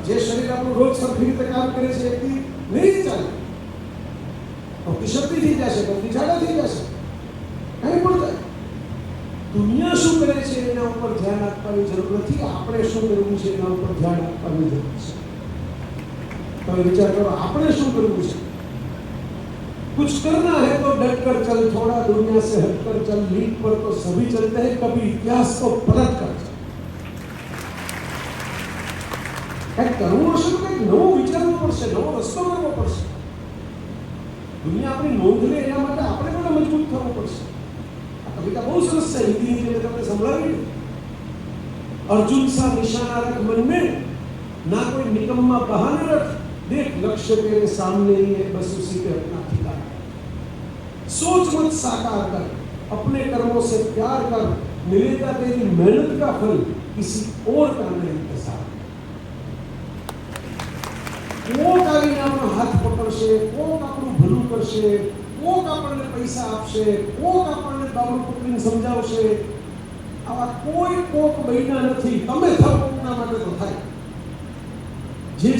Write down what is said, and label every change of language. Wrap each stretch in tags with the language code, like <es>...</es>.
<gu>જે શરીર આપણું રોજ સરખી રીતે કામ કરે છે એથી નહીં ચાલે. શક્તિ થઈ જશે, બધી ઝાડા થઈ જશે, કંઈ પણ થાય. દુનિયા શું કરે છે એના ઉપર ધ્યાન આપવાની જરૂર નથી. આપણે શું કરવું છે એના ઉપર ધ્યાન આપવાની જરૂર છે. તમે વિચાર કરો, આપણે શું કરવું છે?</gu> <hi>कुछ करना है तो डट कर चल, थोड़ा दुनिया से हट कर चल. लीड पर तो सभी चलते हैं, कभी इतिहास को पलट कर चल.</hi> <gu>કંઈક કરવું હશે તો કંઈક નવું વિચારવું પડશે, નવો રસ્તો કરવો પડશે. દુનિયા આપણી નોંધ લે એના માટે આપણે પણ મજબૂત થવું પડશે. આ કવિતા બહુ સરસ છે, હિન્દીની જે તમને સંભળાવી.</gu> <hi>अर्जुन सा निशाना रख मन में, ना कोई निकम्मा बहाने रख. देख लक्ष्य तेरे सामने ही है, बस उसी पे अपना ठिकाना. सोच मत साकार कर, अपने कर्मों से प्यार कर. मिलेगा तेरी मेहनत का फल, किसी और का नहीं इंतजार.</hi> <gu>કોક આવીને આપણો હાથ પકડશે, કોક આપણું ભલું કરશે, કોક આપણને પૈસા આપશે, કોક આપણને બાબુ પકડીને સમજાવશે. આવા કોઈ કોક બન્યા નથી. તમે થાવ કોકના માટે તો થાય.</gu>